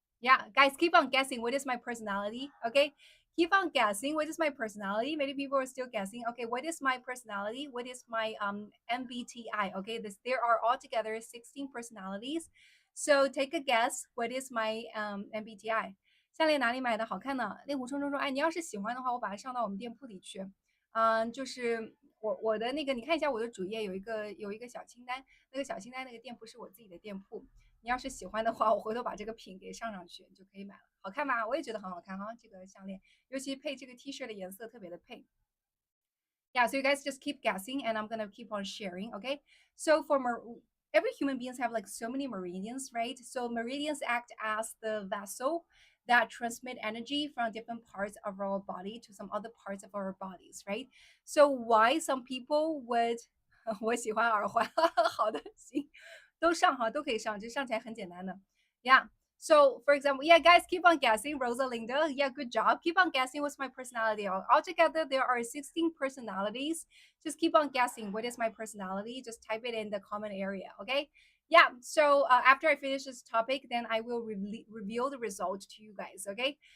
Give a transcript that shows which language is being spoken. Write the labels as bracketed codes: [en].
[en] Yeah, guys, keep on guessing. What is my personality? Okay, keep on guessing. What is my personality? Many people are still guessing. Okay, what is my personality? What is my MBTI? Okay, there are altogether 16 personalities. So take a guess. What is my MBTI? [zh] 项链哪里买的好看呢？令狐冲冲说：“哎，你要是喜欢的话，我把它上到我们店铺里去。就是我的那个，你看一下我的主页有一个小清单，那个小清单那个店铺是我自己的店铺。你要是喜欢的话，我回头把这个品给上上去，你就可以买了。好看吧？我也觉得很好看哈，这个项链，尤其配这个 T 恤的颜色特别的配。 [en] Yeah, so you guys just keep guessing and I'm gonna keep on sharing. Okay, so every human beings have like so many meridians, right? So meridians act as the vessel that transmit energy from different parts of our body to some other parts of our bodies, right? So why some people would [zh] 我喜欢耳环，好的，行，都上哈，都可以上，这上起来很简单的。 [en] Yeah, so, for example, yeah, guys, keep on guessing. Rosalinda, yeah, good job. Keep on guessing what's my personality. Altogether, there are 16 personalities. Just keep on guessing what is my personality. Just type it in the comment area, okay? Yeah, so after I finish this topic, then I will reveal the result to you guys, okay?